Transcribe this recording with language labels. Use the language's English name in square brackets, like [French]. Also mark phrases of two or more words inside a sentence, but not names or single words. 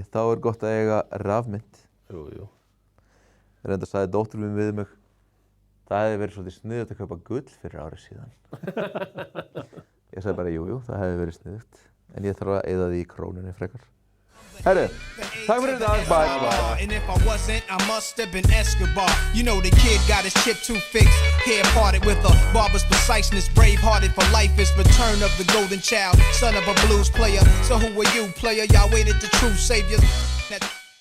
[Icelandic] Þá er gott að eiga rafmynt. Jú. Reynda sagði dóttir mín við mig. Það hefði verið svolítið sniðugt að kaupa gull fyrir árið síðan. Ég sagði bara jú, það hefði verið sniðugt. En ég þarf að eyða því í krónunni frekar. Herru, takk fyrir þetta. [English] Bye. And if I wasn't, I must have been Escobar. You know the kid got his chip too fixed. Hair parted with a barber's preciseness. Brave-hearted for life is return of the golden child. Son of a blues player. So who are you, player? Y'all waited the true saviors.